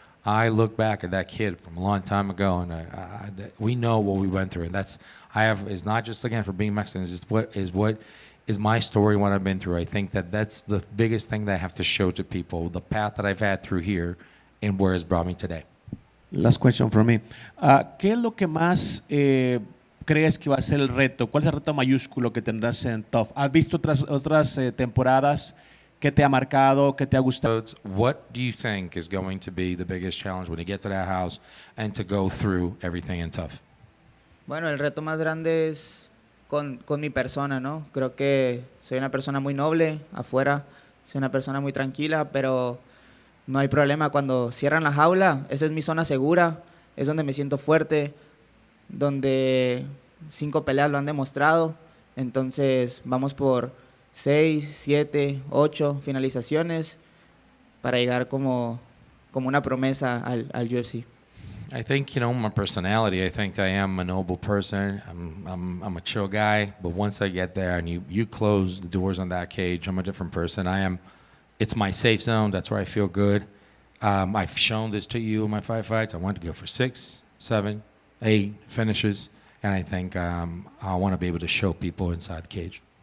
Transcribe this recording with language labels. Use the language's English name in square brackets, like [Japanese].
[English] I look back at that kid from a long time ago, and we know what we went through, and it's not just again for being Mexican. It's what is my story, what I've been through. I think that's the biggest thing that I have to show to people, the path that I've had through here, and where it's brought me today. Last question from me. [Spanish] ¿Qué es lo que más crees que va a ser el reto? ¿Cuál es el reto mayúsculo que tendrás en TUF? ¿Has visto otras temporadas? ¿Qué te ha marcado? ¿Qué te ha gustado? [English] What do you think is going to be the biggest challenge when you get to that house and to go through everything in TUF? [Spanish] Bueno, el reto más grande es con mi persona, ¿no? Creo que soy una persona muy noble afuera, soy una persona muy tranquila, pero no hay problema. Cuando cierran la jaula, esa es mi zona segura, es donde me siento fuerte, donde 5 peleas lo han demostrado. Entonces vamos por 6, 7, 8 finalizaciones para llegar como una promesa al UFC. [English] I think, my personality, I think I am a noble person. I'm a chill guy, but once I get there and you close the doors on that cage, I'm a different person. It's my safe zone. That's where I feel good. I've shown this to you in my 5 fights. I want to go for 6, 7, 8 finishes, and I think I want to be able to show people inside the cage.